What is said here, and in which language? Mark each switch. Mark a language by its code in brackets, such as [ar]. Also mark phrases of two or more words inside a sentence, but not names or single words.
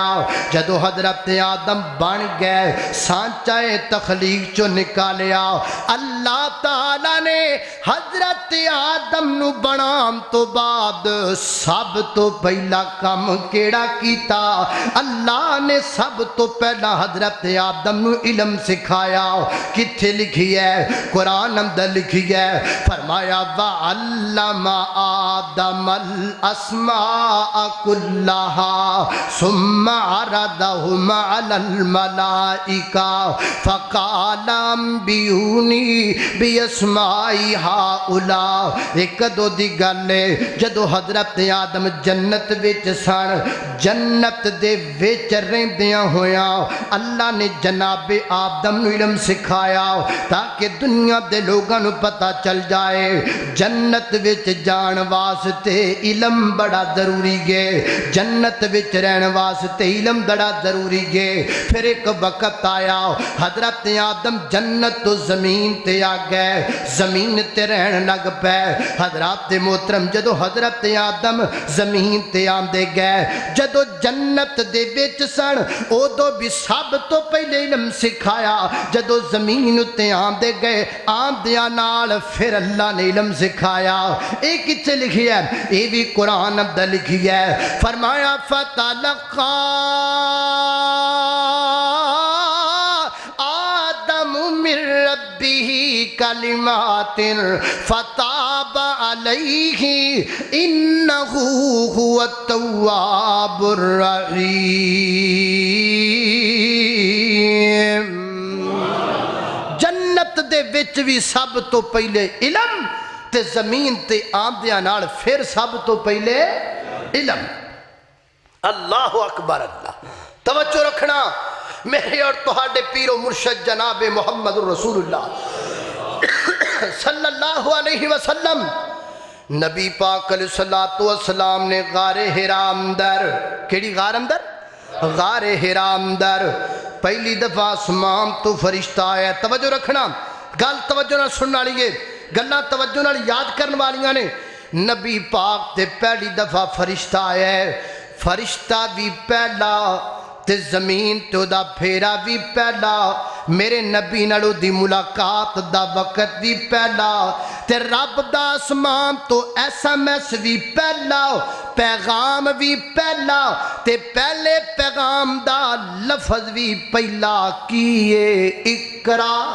[pa] جدو حضرت آدم بن گئے سانچہ تخلیق چو نکالیا اللہ تعالیٰ نے حضرت آدم نو بنام تو بعد سب تو پہلا کام کیڑا کیتا اللہ نے سب تو پہلا حضرت آدم نو علم سکھایا کتھے لکھی ہے قرآن اندر لکھی ہے فرمایا [ar] وَعَلَّمَ آدَمَ الْأَسْمَاءَ كُلَّهَا ثُمَّ عَرَضَهُمْ عَلَى الْمَلَائِكَةِ فَقَالَ أَنْبِئُونِي بِأَسْمَاءِ اسمائی ہاؤلا [pa] ایک دو دی گلے جدو حضرت آدم جنت وچ سن جنت دے وچ رہندیاں ہویا اللہ نے جناب آدم نو علم سکھایا تاکہ دنیا دے لوگاں نو پتہ چل جائے جنت وچ جان واسطے علم بڑا ضروری ہے جنت وچ رہن واسطے علم بڑا ضروری ہے پھر ایک وقت آیا حضرت آدم جنت تو زمین تے آ گئے زمین تے رہن لگ پے حضرات محترم جدو حضرت آدم زمین تے آندے گئے جدو جنت دے وچ سن ادو بھی سب تو پہلے علم سکھایا جدو زمین تے آندے گئے آندیاں نال پھر اللہ نے علم سکھایا ایک کتنے لکھی ہے یہ بھی قرآن اب لکھی ہے فرمایا فتلقا [ar] آدم من ربه کلمات فتاب علیہ انہ هو التواب الرحیم [pa] جنت دے وچ بھی سب تو پہلے علم تے زمین تے آمدیاں نال پھر سب تو پہلے علم [ar] اللہ اکبر اللہ [pa] توجہ رکھنا میرے اور تہاڈے پیر و مرشد جناب محمد رسول اللہ [ar] صلی اللہ علیہ وسلم [pa] نبی پاک [ar] علیہ السلام [pa] نے غار حرا اندر کیڑی غار اندر غار حرا اندر پہلی دفعہ آسمان تو فرشتہ آیا توجہ رکھنا گل توجہ نال سننا لیے گلاں توجہ نال یاد کرن والیاں نے نبی پاک تے پہلی دفعہ فرشتہ آیا ہے فرشتہ بھی پہلا تے زمین تے دا پھیرا بھی پہلا میرے نبی نالو دی ملاقات دا وقت بھی پہلا تے رب دا آسمان تو SMS بھی پہلا پیغام بھی پہلا تے پہلے پیغام دا لفظ بھی پہلا کیے اقرا